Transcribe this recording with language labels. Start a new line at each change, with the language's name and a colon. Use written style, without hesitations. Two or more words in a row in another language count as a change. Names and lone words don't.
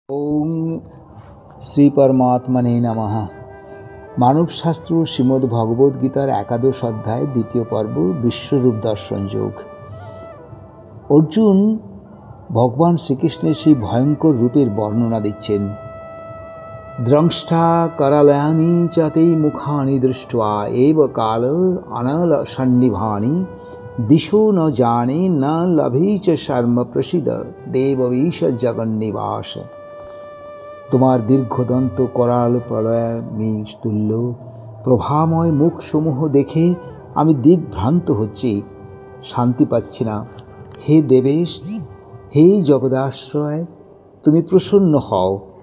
Sanskrit: ওং শ্রী পরমাত্মনে নমঃ।
Bangla: মানবশাস্ত্র শ্রীমদ্ ভগবদ্গীতার একাদশ অধ্যায় দ্বিতীয় পর্ব বিশ্বরূপ দর্শন যোগ। অর্জুন ভগবান শ্রীকৃষ্ণের সেই ভয়ঙ্কর রূপের বর্ণনা দিচ্ছেন।
Sanskrit: দ্রংষ্টা करालयानि च ते मुखानि दृष्ट्वा एव काल अनल सन्निभानि दिशो न जाने न लभे च शर्म प्रसीद देववीश जगन्निवास।
Bangla: তোমার দীর্ঘদন্ত করাল প্রলয়াগ্নি তুল্য প্রভাময় মুখসমূহ দেখে আমি দিগ্ভ্রান্ত হচ্ছি, শান্তি পাচ্ছি না। হে দেবেশ, হে জগদাশ্রয়, তুমি প্রসন্ন হও।